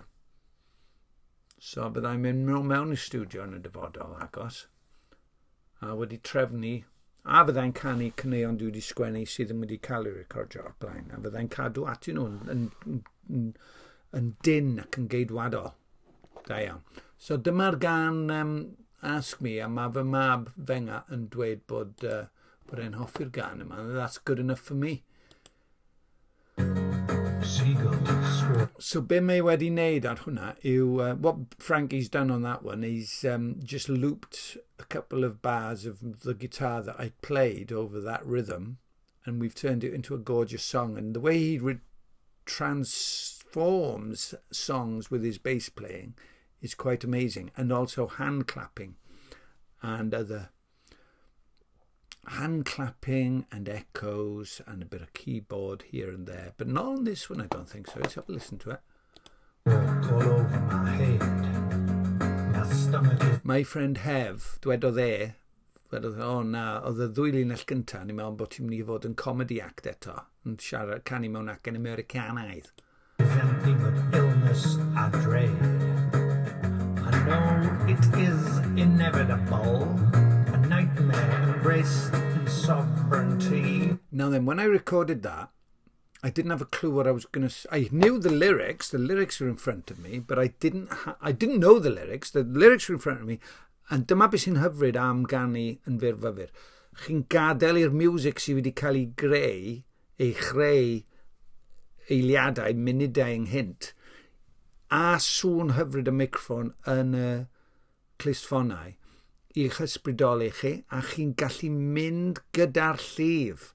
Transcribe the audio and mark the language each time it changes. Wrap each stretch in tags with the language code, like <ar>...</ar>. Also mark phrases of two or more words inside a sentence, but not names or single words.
<cy>So byddai'n mynd mewn i studio yn y dyfodol agos, a wedi trefnu A fyddai'n canu cyneuon dwi wedi sgwennu sydd yn wedi cael eu recordio o'r blaen. A fyddai'n cadw atyn nhw yn dyn ac yn geidwadol. Da iawn. So dyma'r gan Ask Me, a mae fy mab fenga yn dweud bod e'n hoffi'r gan yma.</cy> <en>That's good enough for me.</en> <cy>So be mae wedi wneud ar hwnna yw,</cy> <en>what Frankie's done on that one, he's just looped a couple of bars of the guitar that I played over that rhythm, and we've turned it into a gorgeous song. And the way he transforms songs with his bass playing is quite amazing, and also hand clapping and other hand clapping and echoes and a bit of keyboard here and there, but not on this one, I don't think so. Let's have a listen to it. Walk all over my head. My stomach is... My friend Hev,</en> <cy>dwedodd o na, oedd y ddwy linell gyntaf, ni'n meddwl bod ti'n mynd i fod yn</cy> <en>comedy act</en> <cy>eto, yn siarad canu mewn acen Americanaidd.</cy> <en>Presenting of illness I dread. I know it is inevitable. A nightmare embraced in sovereignty. Now then, when I recorded that, I didn't have a clue what I was going to say. I knew the lyrics were in front of me, but I didn't know the lyrics were in front of me, and</en> <cy>dyma beth sy'n hyfryd am ganu yn fyrfyfyr. Chi'n gadael i'r music sydd wedi cael ei chreu eiliadau, munudau ynghynt, a sŵn hyfryd y microffon yn y clustffonau i'ch ysbrydoli chi, a chi'n gallu mynd gyda'r llif.</cy>